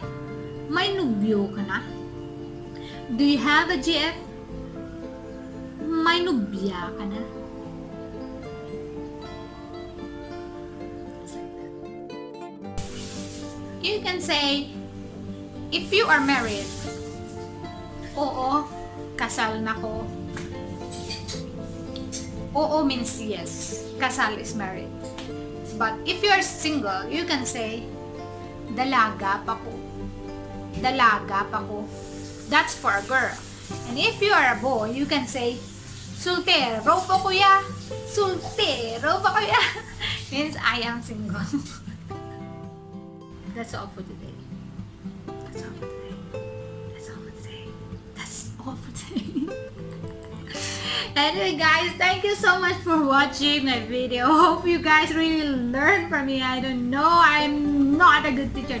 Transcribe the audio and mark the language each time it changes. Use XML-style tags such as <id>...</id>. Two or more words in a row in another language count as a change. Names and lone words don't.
<tl>May nubyo ka na?</tl> <en>Do you have a GF?</en> <tl>May nubya ka na?</tl> <en>You can say, if you are married,</en> <tl>oo, kasal na ko.</tl> <en>Oo means yes, kasal is married. But if you are single, you can say,</en> <tl>dalaga pa ko. Dalaga pa ko.</tl> <en>That's for a girl. And if you are a boy, you can say,</en> <tl>soltero pa kuya. Soltero pa kuya.</tl> <en>Means I am single. That's all for today. That's all for today. That's all for today. That's all for today. Anyway guys, thank you so much for watching my video. Hope you guys really learned from me. I don't know, I'm not a good teacher.</en>